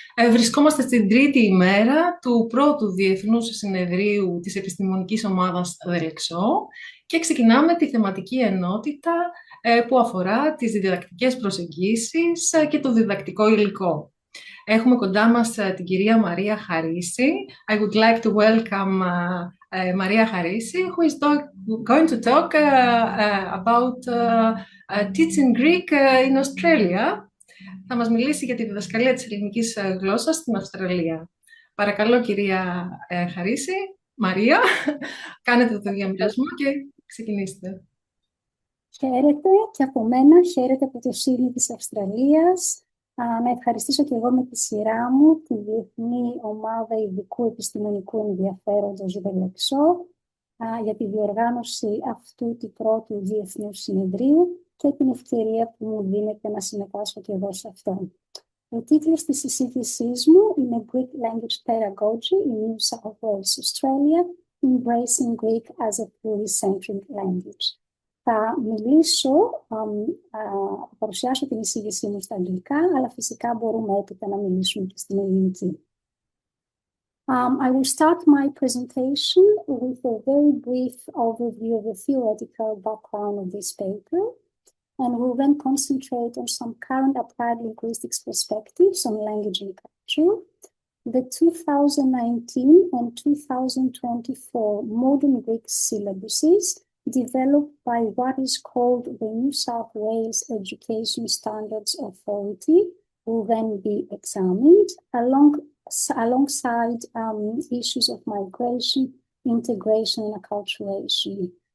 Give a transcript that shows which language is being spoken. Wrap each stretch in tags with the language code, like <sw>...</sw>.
<el>Βρισκόμαστε στην τρίτη ημέρα του πρώτου Διεθνούς Συνεδρίου της Επιστημονικής Ομάδας Δελεξό και ξεκινάμε τη θεματική ενότητα που αφορά τις διδακτικές προσεγγίσεις και το διδακτικό υλικό. Έχουμε κοντά μας την κυρία Μαρία Χαρίση.</el> <en>I would like to welcome Maria Harissi, who is going to talk about teaching Greek in Australia.</en> <el>Θα μας μιλήσει για τη διδασκαλία της ελληνικής γλώσσας στην Αυστραλία. Παρακαλώ, κυρία Χαρίση, Μαρία, κάνετε το διαμοιρασμό και ξεκινήστε. Χαίρετε και από μένα, χαίρετε από το Σίδνεϊ της Αυστραλίας. Να ευχαριστήσω και εγώ με τη σειρά μου τη Διεθνή Ομάδα Ειδικού Επιστημονικού Ενδιαφέροντος Δελεξό για τη διοργάνωση αυτού του πρώτου Διεθνού Συνεδρίου και την ευκαιρία που μου δίνεται να συμμετάσχω και εγώ σε αυτό. Ο τίτλος της συζήτησής μου είναι</el> <en>Greek Language Pedagogy in New South Wales, Australia, Embracing Greek as a pluricentric language.</en> <el>Θα μιλήσω, θα παρουσιάσω την εισήγησή μου στα αγγλικά, αλλά φυσικά μπορούμε έπειτα να μιλήσουμε και στην ελληνική.</el> <en>I will start my presentation with a very brief overview of the theoretical background of this paper, and will then concentrate on some current applied linguistics perspectives on language and culture, the 2019 and 2024 modern Greek syllabuses developed by what is called the New South Wales Education Standards Authority will then be examined alongside issues of migration, integration, and acculturation.</en>